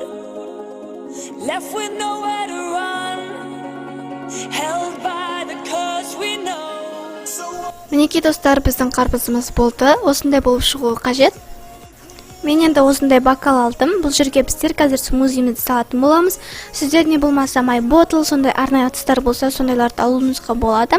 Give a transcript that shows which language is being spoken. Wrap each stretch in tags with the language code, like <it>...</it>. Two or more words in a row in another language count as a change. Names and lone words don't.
<en>Left with nowhere to run, held by the curse we know.</en> <kk>Мінекей достар, біздің қарбызымыз болды. Осындай болып шығуы қажет. Мен енді осындай бокал алдым. Бұл жерге біздер қазір смузимізді салатын боламыз. Сіздер не болмаса</kk> <en>my bottle,</en> <kk>сондай арнайы ыдыстар болса, сондайларды алуыңызға болады.</kk>